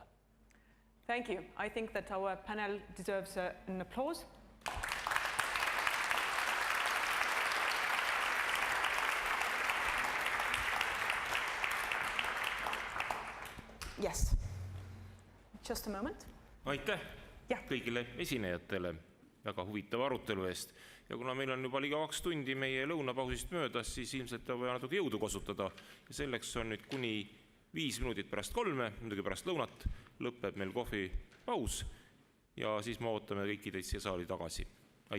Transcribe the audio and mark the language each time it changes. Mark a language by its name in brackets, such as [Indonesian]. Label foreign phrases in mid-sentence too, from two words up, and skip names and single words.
[English] Thank you. I think that our panel deserves an applause. Yes. Just a moment. [Estonian] Aitäh kõigile esinejatele väga huvitava arutelu eest. Ja kuna meil on juba liga 2 tundi meie lõunapausist möödas, siis ilmselt on vaja natuke jõudu kasutada. Ja selleks on nüüd kuni 5 minutit pärast 3, muidugi pärast lõunat, lõpeb meil kohvipaus ja siis me ootame kõiki teid siia saali tagasi.